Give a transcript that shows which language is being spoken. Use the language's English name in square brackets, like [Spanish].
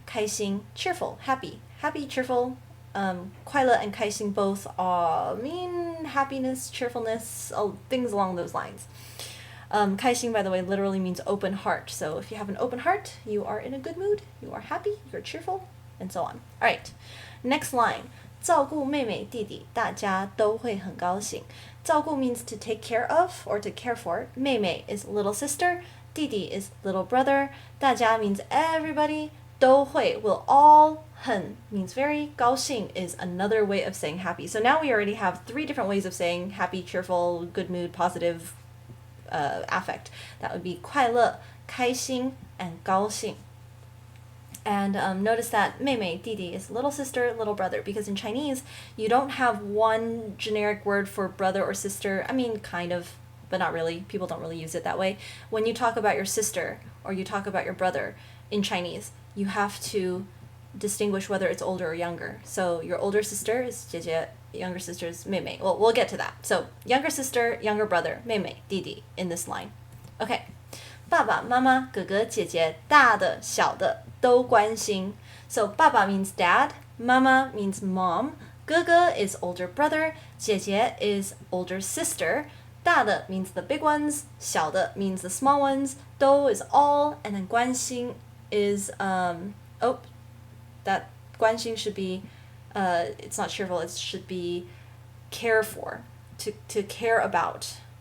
[English] 开心 cheerful, happy. Happy, cheerful. 快乐 and 开心 both mean happiness, cheerfulness, things along those lines. 开心, by the way, literally means open heart. So if you have an open heart, you are in a good mood, you are happy, you're cheerful, and so on. All right, next line. [Chinese] 照顾妹妹弟弟大家都会很高兴. [English] 照顾 means to take care of or to care for. 妹妹 is little sister. 弟弟 is little brother. 大家 means everybody. 都会 will all. 很 means very. 高兴 is another way of saying happy. So now we already have three different ways of saying happy, cheerful, good mood, positive affect. That would be 快乐, 开心, and 高兴. And notice that 妹妹, 弟弟 is little sister, little brother, because in Chinese, you don't have one generic word for brother or sister. I mean, kind of, but not really. People don't really use it that way. When you talk about your sister or you talk about your brother in Chinese, you have to distinguish whether it's older or younger. So your older sister is 姐姐, younger sister is 妹妹. Well, we'll get to that. So younger sister, younger brother, 妹妹, 弟弟 in this line. Okay. [Chinese] 爸爸妈妈哥哥姐姐大的小的都关心. [English] So 爸爸 means dad, 妈妈 means mom, 哥哥 is older brother, 姐姐 is older sister, 大的 means the big ones, 小的 means the small ones, 都 is all, and then 关心 is that 关心 should be it's not cheerful, it should be care for, to care about.